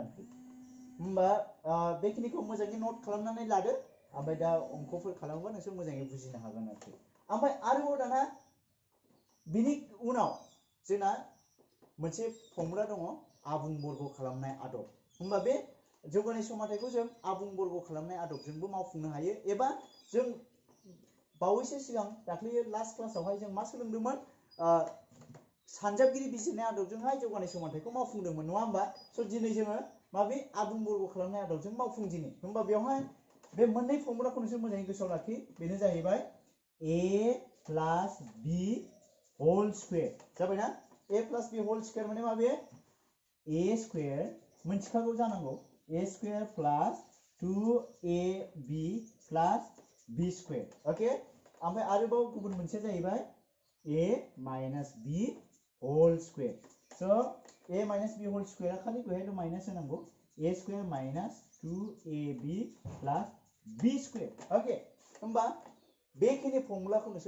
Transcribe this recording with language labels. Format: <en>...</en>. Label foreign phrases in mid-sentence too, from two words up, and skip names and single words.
<brx>आरोखि होमबा बेखिनिखौ मोजाङै नोट खालामनानै लादो ओमफ्राय दा अंकफोर खालामोबा नोंसोर मोजाङै बुजिनो हागोन आरोखि ओमफ्राय आरोबाव दाना बिनि उनाव जोंना मोनसे फर्मुला दङ आबुं बर्ग खालामनाय आदब होमबा बे जौगानि समानथायखौ जों आबुं बर्ग खालामनाय आदबजोंबो मावफुंनो हायो एबा जों बावैसो सिगां दाख्लै लास्ट क्लासावहाय जों मा सोलोंदोंमोन सानजाबगिरि बिजिरनाय आदबजोंहाय जौगानि समानथायखौ मावफुंदोंमोन नङा होमबा स' दिनै जोङो माबे आबुं बर्ग खालामनाय आदबजों मावफुंदिनि होमबा बेवहाय बे मोननै फर्मुलाखौ नोंसोर मोजाङै गोसोआव लाखि बेनो जाहैबाय</brx> <en>a plus b whole square</en> <brx>जाबायना</brx> <en>a plus b whole square</en> <brx>माने माबे</brx> <en>a square</en> <brx>मोनथिखागौ जानांगौ</brx> <en>a square plus 2ab plus b square okay</en> <brx>ओमफ्राय आरोबाव गुबुन मोनसे जाहैबाय</brx> <en>a minus b whole square</en> <brx>स'</brx> <en>a minus b whole square</en> <brx>खालि बेहायल' माइनस होनांगौ</brx> <en>a square minus 2ab plus b square okay</en> <brx>होमबा बेखिनि फर्मुलाखौ नोंसोर</brx>